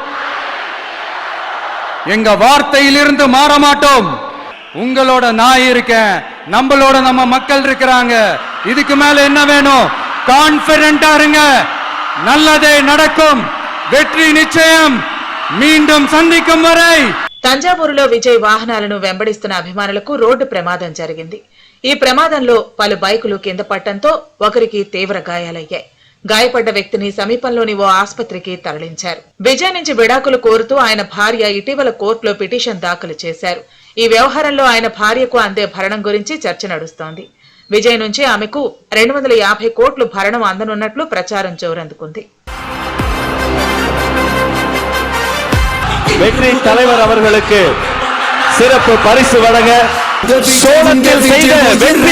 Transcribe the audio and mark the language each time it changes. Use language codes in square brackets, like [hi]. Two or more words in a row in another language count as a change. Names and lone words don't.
[ta] எங்க வார்த்தையிலிருந்து மாற மாட்டோம். உங்களோட நான் இருக்கேன், நம்மளோட நம்ம மக்கள் இருக்கிறாங்க. இதுக்கு மேல என்ன வேணும்? கான்ஃபிடென்ட்டா இருங்க, நல்லதே நடக்கும், வெற்றி நிச்சயம். மீண்டும் சந்திக்கும் வரை. [te] తంజావూరులో విజయ్ వాహనాలను వెంబడిస్తున్న అభిమానులకు రోడ్డు ప్రమాదం జరిగింది. ఈ ప్రమాదంలో పలు బైకులు కింద పడటంతో ఒకరికి తీవ్ర గాయాలయ్యాయి. గాయపడ్డ వ్యక్తిని సమీపంలోని ఓ ఆసుపత్రికి తరలించారు. విజయ్ నుంచి విడాకులు కోరుతూ ఆయన భార్య ఇటీవల కోర్టులో పిటిషన్ దాఖలు చేశారు. ఈ వ్యవహారంలో ఆయన భార్యకు అందే భరణం గురించి చర్చ నడుస్తోంది. విజయ్ నుంచి ఆమెకు 250 కోట్లు భరణం అందనున్నట్లు ప్రచారం జోరందుకుంది. [ta] வெற்றி தலைவர் அவர்களுக்கு சிறப்பு பரிசு வழங்க சோழத்தில் செய்த வெற்றி